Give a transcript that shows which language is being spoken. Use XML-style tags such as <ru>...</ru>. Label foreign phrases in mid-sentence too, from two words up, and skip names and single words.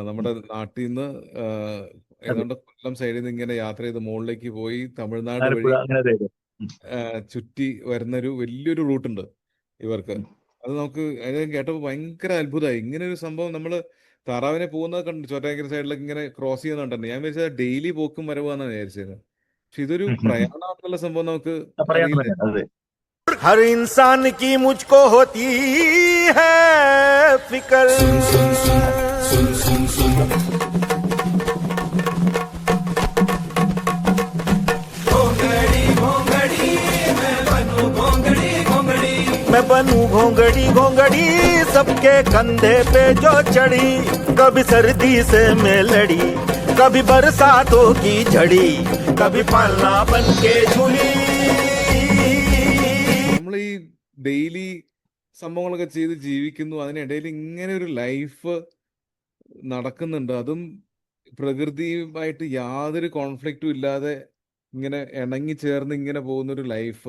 <ml>നമ്മുടെ നാട്ടിൽ നിന്ന് ഏതാണ്ട് കൊല്ലം സൈഡിൽ നിന്ന് ഇങ്ങനെ യാത്ര ചെയ്ത് മുകളിലേക്ക് പോയി തമിഴ്നാട് വഴി ചുറ്റി വരുന്നൊരു വലിയൊരു റൂട്ടുണ്ട് ഇവർക്ക്. അത് നമുക്ക് കേട്ടപ്പോൾ ഭയങ്കര അത്ഭുതമായി. ഇങ്ങനെ ഒരു സംഭവം നമ്മള് താറാവിനെ പോകുന്നത് കണ്ടു, ചോറ്റാനിക്കര സൈഡിലൊക്കെ ഇങ്ങനെ ക്രോസ് ചെയ്യുന്നുണ്ട്. ഞാൻ വിചാരിച്ചത് ഡെയിലി പോക്കും വരവാന്നാണ് വിചാരിച്ചത്. പക്ഷെ ഇതൊരു പ്രയാണമായിട്ടുള്ള സംഭവം നമുക്ക് അറിയില്ല.</ml> <hi>हर इंसान की मुझको होती है फिक्र। मैं बनूं घोंगड़ी घोंगड़ी सबके कंधे पे जो चढ़ी, कभी सर्दी से मैं लड़ी, कभी बरसातों की झड़ी, कभी पालना बन के झूली।</hi> <ml>നമ്മൾ ഈ ഡെയിലി സംഭവങ്ങളൊക്കെ ചെയ്ത് ജീവിക്കുന്നു, അതിനിടയിൽ ഇങ്ങനെ ഒരു ലൈഫ് നടക്കുന്നുണ്ട്. അതും പ്രകൃതിയുമായിട്ട് യാതൊരു കോൺഫ്ലിക്റ്റും ഇല്ലാതെ ഇങ്ങനെ ഇണങ്ങി ചേർന്ന് ഇങ്ങനെ പോകുന്നൊരു ലൈഫ്.</ml>